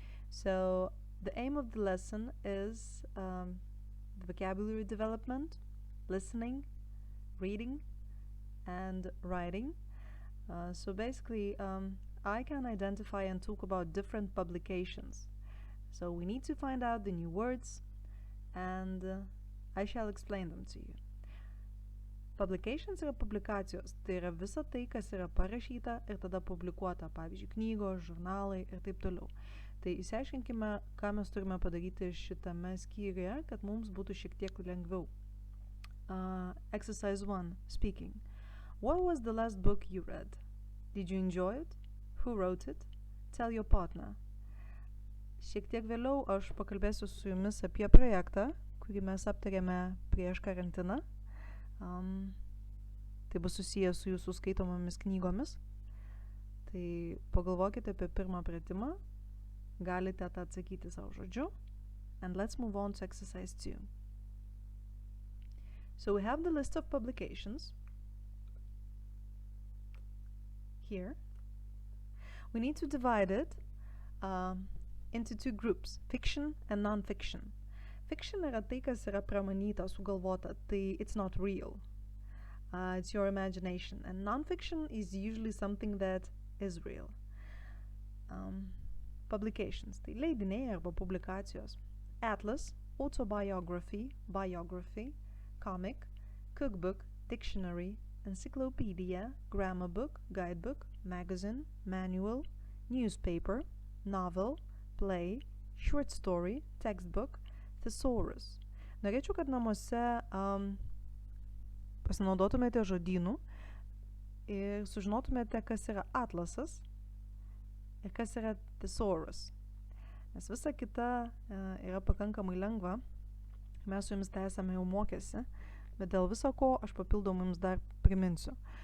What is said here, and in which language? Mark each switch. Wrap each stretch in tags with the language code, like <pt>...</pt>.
<en>So the aim of the lesson is the vocabulary development, listening, reading, and writing. So basically, I can identify and talk about different publications. So we need to find out the new words, and I shall explain them to you.</en> <lt>Publications yra publikacijos, tai yra visa tai, kas yra parašyta ir tada publikuota, pavyzdžiui, knygos, žurnalai ir taip toliau. Tai įsiaiškinkime, ką mes turime padaryti šitame skyriuje, kad mums būtų šiek tiek lengviau.</lt> <en>Exercise 1. Speaking. What was the last book you read? Did you enjoy it? Who wrote it? Tell your partner.</en> <lt>Šiek tiek vėliau aš pakalbėsiu su jumis apie projektą, kurį mes aptarėme prieš karantiną. Tai bus susijęs su jūsų skaitomomis knygomis. Tai pagalvokite apie pirmą pratimą, galite tą atsakyti savo žodžiu.</lt> <en>And let's move on to exercise 2. So we have the list of publications here. We need to divide it into two groups, fiction and non-fiction.</en> <lt>Fiction yra tai, kas yra pramanyta, sugalvota, tai</lt> <en>it's not real. It's your imagination. And non-fiction is usually something that is real.</en> <lt>Publications, tai leidiniai arba publikacijos.</lt> <en>Atlas, autobiography, biography, comic, cookbook, dictionary, encyclopedia, grammar book, guidebook, magazine, manual, newspaper, novel, play, short story, textbook, thesaurus.</en> <lt>Norėčiau, kad namuose pasinaudotumėte žodynų ir sužinotumėte, kas yra atlasas ir kas yra thesaurus. Nes visa kita yra pakankamai lengva. Mes su jumis tai esame jau mokėsi, bet dėl viso ko aš papildomai jums dar priminsiu.</lt>